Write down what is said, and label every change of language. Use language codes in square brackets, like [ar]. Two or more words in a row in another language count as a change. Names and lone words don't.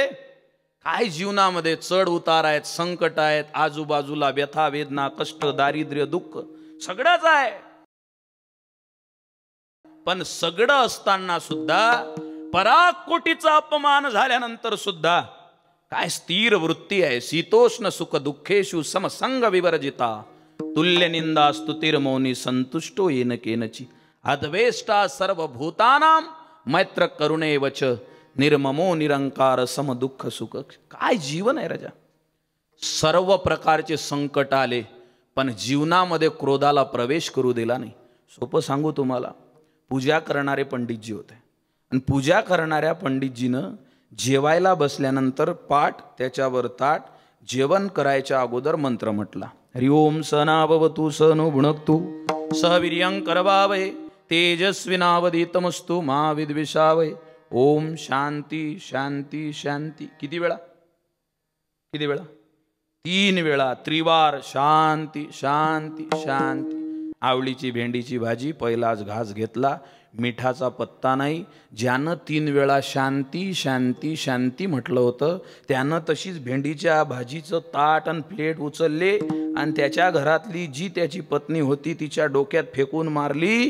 [mr] काय जीवनामध्ये चढ उतार आहेत, संकट आहेत, आजूबाजूला व्यथा वेदना कष्ट दारिद्र्य दुःख सगळंच आहे. पण सगळं असताना सुद्धा पराकोटीचा अपमान झाल्यानंतर सुद्धा काय स्थिर वृत्ती आहे. [sa] शीतोष्ण सुख दुःखेषु समसंग विवर्जिता तुल्य निंदा स्तुतिर्मौनी संतुष्टो येन केनची अद्वेष्टा सर्वभूतानां मैत्र करुणे वच निर्ममो निरंकार सम दुःख सुख. [mr] काय जीवन आहे राजा. सर्व प्रकारचे संकट आले पण जीवनामध्ये क्रोधाला प्रवेश करू दिला नाही. सोपं सांगू तुम्हाला, पूजा करणारे पंडितजी होते आणि पूजा करणाऱ्या पंडितजीनं जेवायला बसल्यानंतर पाठ त्याच्यावर ताट, जेवण करायच्या अगोदर मंत्र म्हटला. [sa] हरि ओम सनावतु सनो भुणक्तु सहवीर्यं करवावहे तेजस्विनावधीतमस्तु मा विद्विषावहे. ओम शांती शांती शांती. [mr] किती वेळा? 3 वेळा त्रिवार [sa] शांती शांती शांती. [mr] आवळीची भेंडीची भाजी पहिलाच घास घेतला, मिठाचा पत्ता नाही. ज्यानं 3 वेळा [sa] शांती शांती शांती [mr] म्हटलं होतं त्यानं तशीच भेंडीच्या भाजीचं ताट आणि प्लेट उचलले आणि त्याच्या घरातली जी त्याची पत्नी होती तिच्या डोक्यात फेकून मारली.